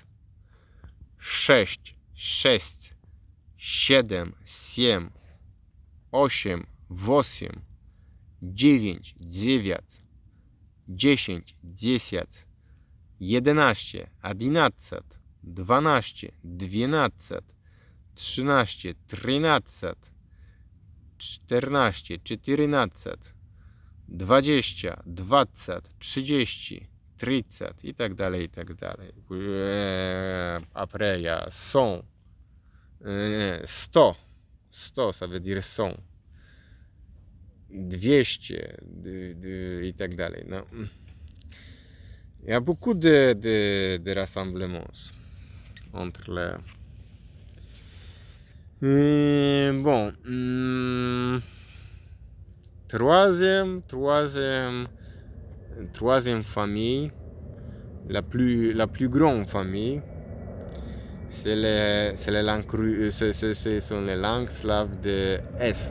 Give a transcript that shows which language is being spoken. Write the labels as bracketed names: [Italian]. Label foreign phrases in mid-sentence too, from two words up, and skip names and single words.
[Polish] 6, 6, 7, 7, 8, 8, 9, 9, 10, 10, 11, 11, 12, 12, 13, 13, 14, 14, 20, 20, 30, 30 i tak dalej, i tak dalej. [French] Après, il y a 100, 100, 100, ça veut dire 100, 200, [Polish] i tak dalej. No. [French] Il y a beaucoup de rassemblements entre les... Bon, troisième famille, la plus grande famille, c'est les langues, ce sont les langues slaves de l'Est.